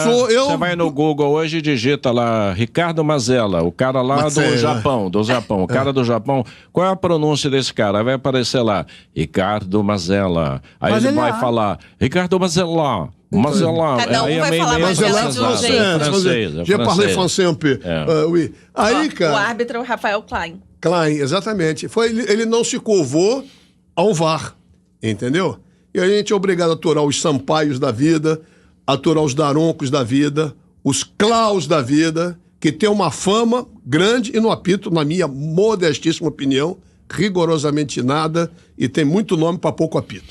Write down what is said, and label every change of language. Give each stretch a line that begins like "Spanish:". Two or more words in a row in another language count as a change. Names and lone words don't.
Portuguese: Você vai no Google hoje e digita lá Ricardo Mazella, o cara lá Mazella. do Japão. O cara do Japão, qual é a pronúncia desse cara? Aí vai aparecer lá, Ricardo Mazella. Aí Mas ele ele vai é- falar, Ricardo Mazella. Mazella. Cada um Aí é vai meio- falar meio Mazella de um francesado. jeito. É francês, é
French: Je parle
Portuguese: francês.
French: français un peu. Oui.
Portuguese: Aí, Ó, cara... O árbitro é o Rafael Klein. Klein, exatamente. Ele não se curvou ao VAR, entendeu? E a gente é obrigado a aturar os Sampaios da vida, aturar os Daroncos da vida, os Klaus da vida, que tem uma fama grande e no apito, na minha modestíssima opinião, rigorosamente nada e tem muito nome para pouco apito.